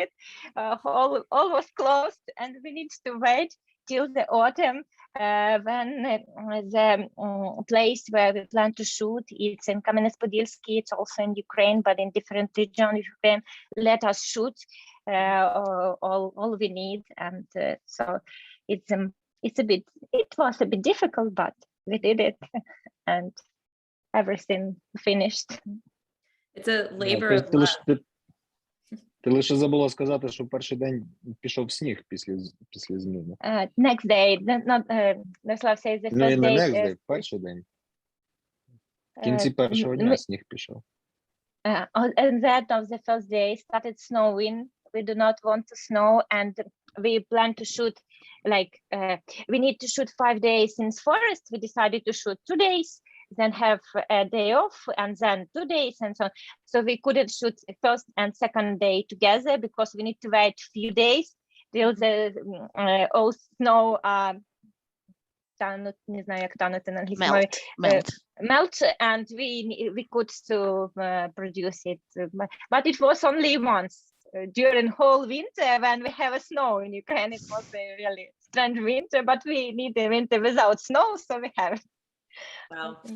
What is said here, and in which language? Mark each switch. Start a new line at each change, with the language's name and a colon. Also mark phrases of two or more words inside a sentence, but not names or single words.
English: All was closed, and we need to wait till the autumn when the place where we plan to shoot, it's in Kam'янець-Podilskyi, it's also in Ukraine, but in different regions of Ukraine, let us shoot all we need. And so it was a bit difficult, but we did it, and everything finished. It's a labor of love.
Ukrainian: Ти лише забула сказати, що перший день пішов сніг після зміни.
English: Next day, Myroslav says the first day.
Ukrainian: Ну і не
English: next day,
Ukrainian: перший день. В кінці першого дня сніг пішов.
English: And that of the first day started snowing. We do not want to snow, and we plan to shoot we need to shoot 5 days in forest. We decided to shoot 2 days, then have a day off, and then 2 days, and so on. So we couldn't shoot first and second day together because we need to wait a few days till the all snow
Ukrainian: не знаю, як танути на англійській мові.
English: Melt, and we could to produce it. But it was only once during whole winter when we have a snow in Ukraine. It was a really strange winter, but we need a winter without snow, so we have it. Wow.